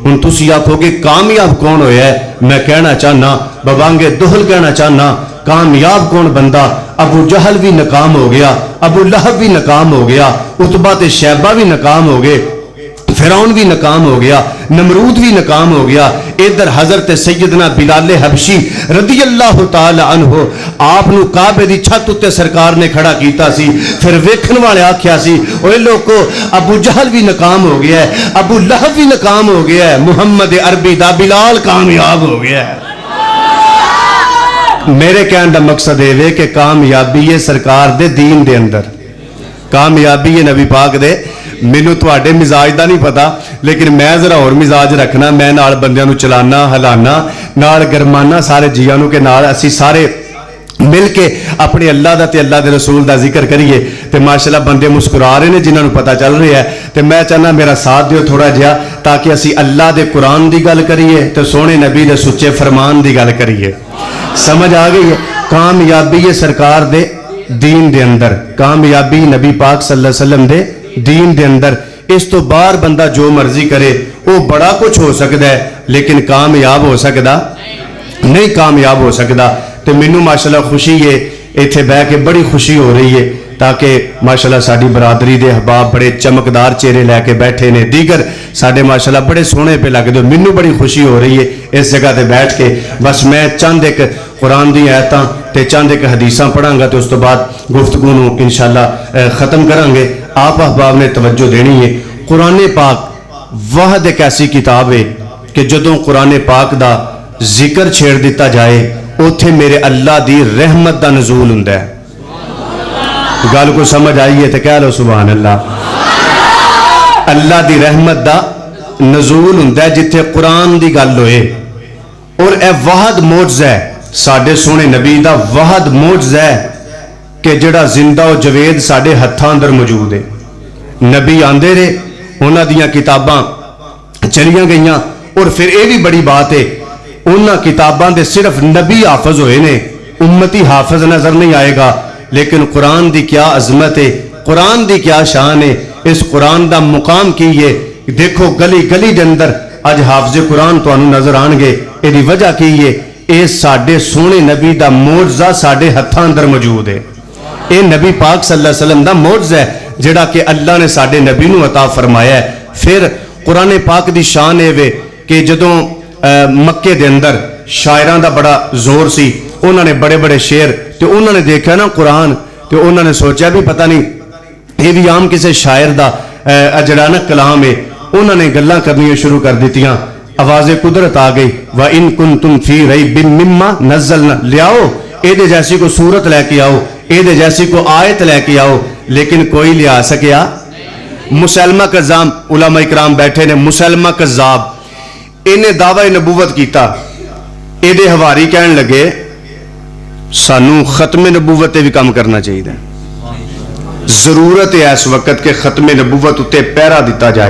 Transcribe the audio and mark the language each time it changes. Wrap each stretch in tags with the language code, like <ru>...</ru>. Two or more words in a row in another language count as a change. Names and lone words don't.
<pa>ہن تسی آکھو کہ کامیاب کون ہویا ہے؟ میں کہنا چاہنا ببانگے دہل کہنا چاہنا کامیاب کون بندہ؟ ابو جہل بھی ناکام ہو گیا، ابو لہب بھی ناکام ہو گیا، عتبہ تے شیبہ بھی ناکام ہو گئے، فرعون بھی ناکام ہو گیا، نمرود بھی ناکام ہو گیا، ادھر حضرت سیدنا بلال حبشی</pa> <ar>رضی اللہ تعالی عنہ</ar> <pa>آپ نو کعبے دی چھت اتے سرکار نے کھڑا کیتا سی، پھر ویکھن والے آکھیا سی اوے لوکو ابو جہل بھی ناکام ہو گیا ہے، ابو لہب بھی ناکام ہو گیا ہے، محمد عربی دا بلال کامیاب ہو گیا ہے۔ میرے کہنے دا مقصد ہے کہ کامیابی ہے سرکار دے دین دے اندر، کامیابی ہے نبی پاک دے۔ مینوں تواڈے مزاج دا نہیں پتا لیکن میں ذرا اور مزاج رکھنا، میں نال بندیاں نو چلانا ہلانا نال گرمانا سارے جیاں نو کہ نال اسی سارے مل کے اپنے اللہ دا تے اللہ دے رسول دا ذکر کریے تے ماشاءاللہ بندے مسکرا رہے ہیں جنہاں نو پتہ چل رہا ہے تے میں چاہنا میرا ساتھ دیو تھوڑا جہا تاکہ اسی اللہ دے قرآن دی گل کریے تے سونے نبی دے سچے فرمان دی گل کریے۔ سمجھ آ گئی ہے؟ کامیابی ہے سرکار دے دین دے اندر، کامیابی نبی پاک</pa> <ar>صلی اللہ علیہ وسلم</ar> <pa>دے دین دے اندر۔ اس تو باہر بندہ جو مرضی کرے وہ بڑا کچھ ہو سکتا ہے لیکن کامیاب ہو سکتا نہیں، کامیاب ہو سکتا۔ تو مینوں ماشاءاللہ خوشی ہے ایتھے بہ کے بڑی خوشی ہو رہی ہے تاکہ ماشاءاللہ ساری برادری دے احباب بڑے چمکدار چہرے لے کے بیٹھے نے، دیگر ساڈے ماشاءاللہ بڑے سونے پہ لگ دو، مینوں بڑی خوشی ہو رہی ہے اس جگہ تے بیٹھ کے۔ بس میں چند ایک قرآن دی آیتاں تے چند ایک حدیثاں پڑھاں گا تو اس تو بعد گفتگو نو انشاءاللہ ختم کریں گے۔ آپ احباب نے توجہ دینی ہے، قرآن پاک واحد ایک ایسی کتاب ہے کہ جدوں قرآن پاک دا ذکر چھیڑ دیتا جائے اوتھے میرے اللہ دی رحمت دا نزول ہوندا ہے۔ گل کو سمجھ آئی ہے تو کہہ لو</pa> <ar>سبحان اللہ۔</ar> <pa>اللہ دی رحمت دا نزول ہوندا ہے جتھے قرآن دی گل ہوئے، اور اے واحد معجزہ ہے ساڈے سونے نبی دا، واحد معجزہ ہے کہ جڑا زندہ و جوید ساڈے ہتھاں اندر موجود ہے۔ نبی آندے رہے، انہاں دیاں کتاباں چلیاں گئیاں، اور پھر اے بھی بڑی بات ہے انہاں کتاباں دے صرف نبی حافظ ہوئے نے، امتی حافظ نظر نہیں آئے گا۔ لیکن قرآن دی کیا عظمت ہے، قرآن دی کیا شان ہے، اس قرآن دا مقام کی ہے۔ دیکھو گلی گلی دے اندر اج حافظ قرآن تو انہوں نظر آنگے، یہ دی وجہ کی ہے اے ساڈے سونے نبی دا معجزہ ساڈے ہتھاں اندر موجود ہے۔ اے نبی پاک</pa> <ar>صلی اللہ علیہ وسلم</ar> <pa>دا معجزہ ہے جڑا کہ اللہ نے ساڈے نبی نو عطا فرمایا ہے۔ پھر قرآن پاک دی شان ہے وے کہ جدوں مکے دے اندر شاعراں دا بڑا زور سی، انہوں نے بڑے بڑے شعر تے انہوں نے دیکھا نا قرآن تے انہوں نے سوچا بھی پتہ نہیں یہ بھی عام کسی شاعر دا جڑا نا کلام ہے، انہوں نے گلاں کرنی شروع کر دیتیاں، آواز قدرت آ گئی</pa> <ar>وَإِن كُنتُمْ فِي رَيْبٍ مِّمَّا نَزَّلْنَا،</ar> <pa>لے آؤ اے دے جیسی کو صورت لے کے آؤ، اے دے جیسی کو آیت لے کے آؤ، لیکن کوئی لے آ سکیا۔ مسلمہ کذاب علماء اکرام بیٹھے نے، مسلمہ کذاب انہیں دعوی نبوت کیتا، اے دے ہواری کہن لگے سانو ختم نبوت بھی کام کرنا چاہیے، ضرورت ہے اس وقت کہ ختم نبوت اتے پیرا دیتا جائے۔</pa>